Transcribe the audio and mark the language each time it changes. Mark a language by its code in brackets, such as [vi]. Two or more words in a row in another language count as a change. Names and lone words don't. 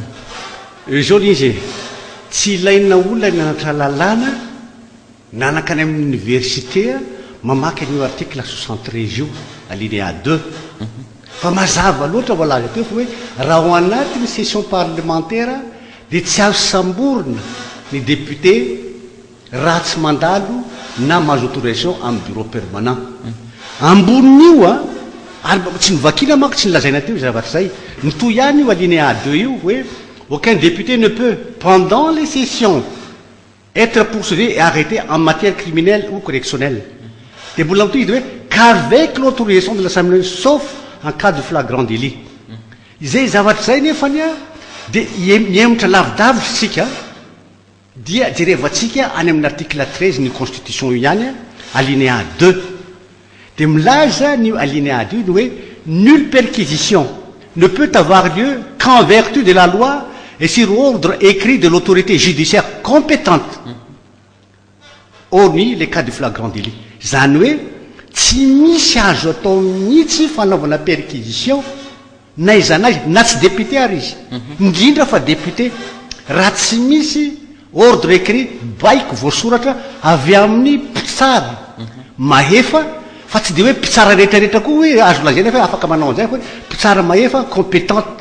[mg] Zao izy tsy ilaina olona nanatra lalàna nanakany amin'ny université mamaky an'io article 73 io alinéa 2 fa mazava loatra voalaza teo fa hoe raha ao anatin'ny [fr] session parlementaire [mg] dia tsy azo samborina ny député raha tsy mandalo na mahazo autorisation amin'ny [fr] bureau permanent. [mg] Ambon'io ary tsy nivakina manko tsy nilazaina teo zavatra zay nitoy ihany io alinéa 2 io hoe [fr] aucun député ne peut pendant les sessions être poursuivi et arrêté en matière criminelle ou correctionnelle. [mg] Dia mbola mitoy izy hoe [fr] qu'avec l'autorisation de l'Assemblée sauf en cas de flagrant délit. [mg] Izay zavatra zay nefany dia miemitra lavidavitra sika dia jerevantsika any amin'ny article 13 ny constitution io ihany alinéa 2 dia milaza ny alinéa 2 ny hoe [fr] nulle perquisition ne peut avoir lieu qu'en vertu de la loi et sur ordre écrit de l'autorité judiciaire compétente hormis les cas de flagrant délit. [mg] Zany hoe tsy misy azo atao mihitsy fanaovana perquisition na izanazy na tsy député ary izy indrindra fa député raha tsy misy [fr] ordre écrit [mg] baiko voasoratra avy amin'ny mpitsara mahefa fa tsy dia hoe mpitsara rehetrarehetra koa hoe azo lazaina fa afaka manao an'izay fa mpitsara mahefa compétente.